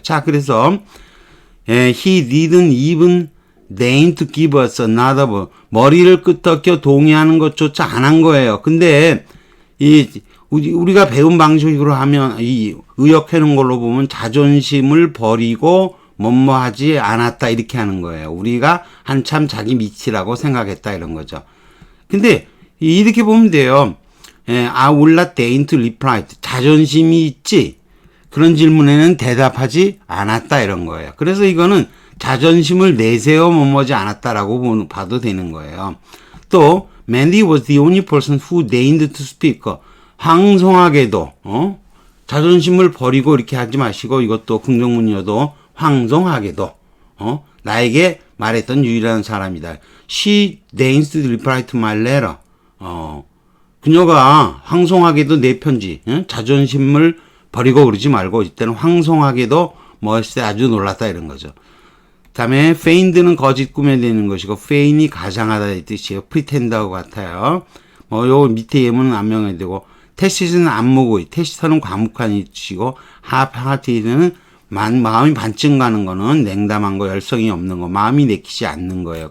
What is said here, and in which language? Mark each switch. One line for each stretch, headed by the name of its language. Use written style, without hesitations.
Korean: 자, 그래서
English: he didn't even deign to give us another
Korean: 머리를 끄덕여 동의하는 것조차 안 한 거예요. 근데 우리가 배운 방식으로 하면 이 의역해놓은 걸로 보면 자존심을 버리고 뭐뭐하지 않았다 이렇게 하는 거예요. 우리가 한참 자기 미치라고 생각했다 이런 거죠. 근데 이렇게 보면 돼요.
English: I will not deign to reply.
Korean: 자존심이 있지? 그런 질문에는 대답하지 않았다 이런 거예요. 그래서 이거는 자존심을 내세워 뭐뭐지 않았다라고 봐도 되는 거예요.
English: 또 Mandy was the only person who deigned to speak.
Korean: 황송하게도 자존심을 버리고 이렇게 하지 마시고 이것도 긍정문이어도 황송하게도 나에게 말했던 유일한 사람이다.
English: She deigns to reply to my letter.
Korean: 그녀가 황송하게도 내 편지 자존심을 버리고 그러지 말고 이때는 황송하게도 했을 때 아주 놀랐다 이런 거죠. 다음에 feigned는 거짓 꾸며내는 것이고 feign이 가장하다 이 뜻이에요. pretend하고 같아요. 요 밑에 예문은 안 명해야 되고 테시스는 안무고의, 테시터는 과묵한 뜻이고 하티는 마음이 반쯤 가는 거는 냉담한 거, 열성이 없는 거, 마음이 내키지 않는 거예요.